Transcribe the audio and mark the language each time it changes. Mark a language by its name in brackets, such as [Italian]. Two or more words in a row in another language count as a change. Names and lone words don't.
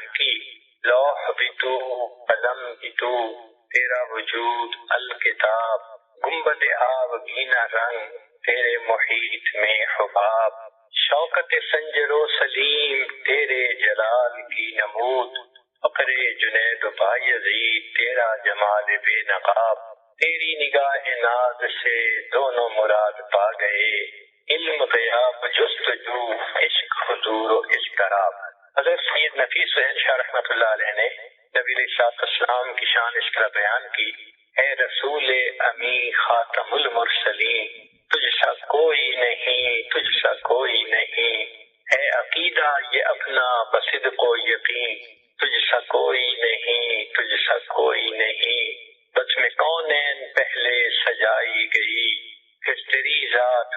[Urdu] کی، لوح بھی تو، قلم بھی تو، تیرا وجود الکتاب، گنبد آب گینا رنگ، تیرے محیط میں حباب، شوکت سنجر و سلیم تیرے جلال کی نمود، فقر جنید و بایزید تیرا جمال بے نقاب، تیری نگاہ ناز سے دونوں مراد پا گئے، علم غیاب جستجو عشق حضور و اضطراب۔ حضرت سید نفیس حسین شاہ [Arabic] رحمۃ اللہ علیہ [Urdu] نے نبی [Arabic] علیہ الصلوۃ والسلام [Urdu] کی شان اس طرح بیان کی، اے رسول امی [Arabic] خاتم المرسلین، [Urdu] تجھ سا کوئی نہیں، تجھ سا کوئی نہیں، اے عقیدہ یہ اپنا بصدق و یقین، تجھ سا کوئی نہیں، تجھ سا کوئی نہیں، بس میں کونین پہلے سجائی گئی، پھر تیری ذات